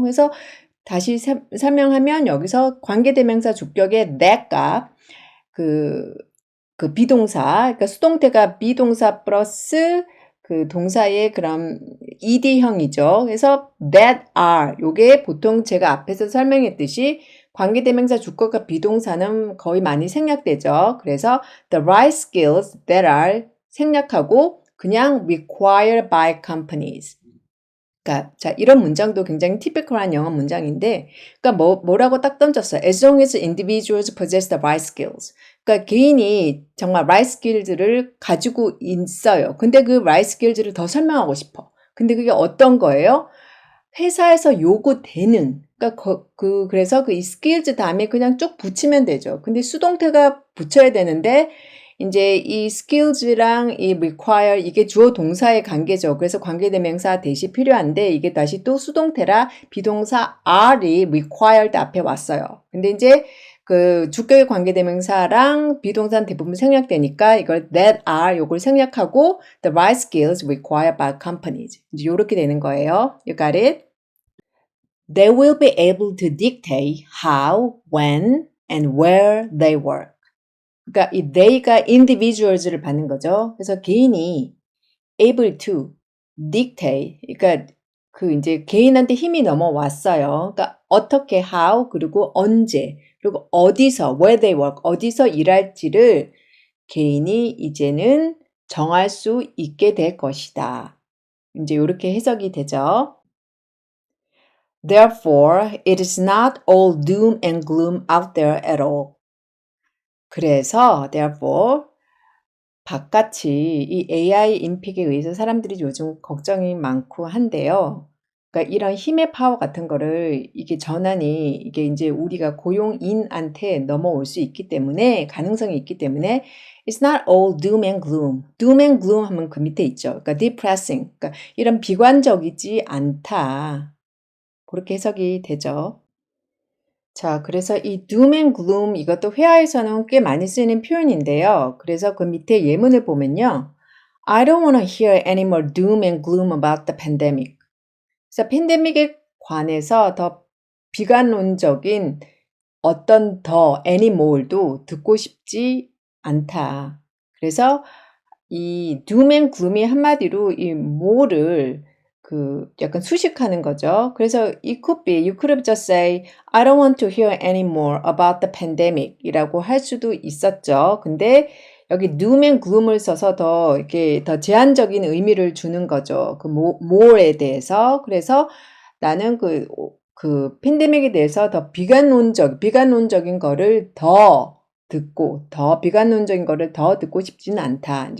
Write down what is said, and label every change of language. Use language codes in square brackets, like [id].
[ko] 그래서 다시 설명하면 여기서 관계대명사 주격의 that과 그 비동사, 그러니까 수동태가 비동사 플러스 그 동사의 그런 ed형이죠. 그래서 that are 요게 보통 제가 앞에서 설명했듯이 관계대명사 주격과 비동사는 거의 많이 생략되죠. [en] 그래서 the right skills that are [ko] 생략하고 그냥 [en] required by companies. [ko] 그러니까 자, 이런 문장도 굉장히 티피컬한 영어 문장인데, 그러니까 뭐라고 딱 던졌어요. [en] As long as individuals possess the right skills. [ko] 그러니까 개인이 정말 right skills를 가지고 있어요. 근데 그 right skills를 더 설명하고 싶어. 근데 그게 어떤 거예요? 회사에서 요구되는. 그러니까 그래서 그 이 skills 다음에 그냥 쭉 붙이면 되죠. 근데 수동태가 붙여야 되는데 이제 이 skills랑 이 require 이게 주어 동사의 관계죠. 그래서 관계대명사 대시 필요한데 이게 다시 또 수동태라 비동사 are이 required 앞에 왔어요. 근데 이제 그 주격의 관계대명사랑 비동사는 대부분 생략되니까 이걸 that are 요걸 생략하고 [en] the right skills required by companies. [ko] 이제 요렇게 되는 거예요. [en] You got it? They will be able to dictate how, when, and where they work. [ko] 그러니까 이 they가 individuals를 받는 거죠. 그래서 개인이 able to dictate, 그러니까 그 이제 개인한테 힘이 넘어왔어요. 그러니까 어떻게 how 그리고 언제 그리고 어디서 [en] where they work [ko] 어디서 일할지를 개인이 이제는 정할 수 있게 될 것이다. 이제 이렇게 해석이 되죠. [en] Therefore, it is not all doom and gloom out there at all. [ko] 그래서 therefore 바깥이 이 AI 인픽에 의해서 사람들이 요즘 걱정이 많고 한데요. 그러니까 이런 힘의 파워 같은 거를 이게 전환이 이게 이제 우리가 고용인한테 넘어올 수 있기 때문에 가능성이 있기 때문에 [en] It's not all doom and gloom. [ko] Doom and gloom 하면 그 밑에 있죠. 그러니까 depressing. 그러니까 이런 비관적이지 않다. 그렇게 해석이 되죠. 자, 그래서 이 doom and gloom 이것도 회화에서는 꽤 많이 쓰이는 표현인데요. 그래서 그 밑에 예문을 보면요. [en] I don't want to hear any more doom and gloom about the pandemic. [ko] 그래서 팬데믹에 관해서 더 비관론적인 어떤 더 anymore도 듣고 싶지 않다. 그래서 이 doom and gloom이 한마디로 이 more를 약간 수식하는 거죠. [en] 그래서 it could be, you could have just say, I don't want to hear anymore about the pandemic [ko] 이라고 할 수도 있었죠. 근데 여기 doom and gloom을 써서 더 이렇게 더 제한적인 의미를 주는 거죠. more에 대해서. 그래서 나는 팬데믹에 대해서 더 비관론적인 거를 더 비관론적인 거를 더 듣고 싶지는 않다.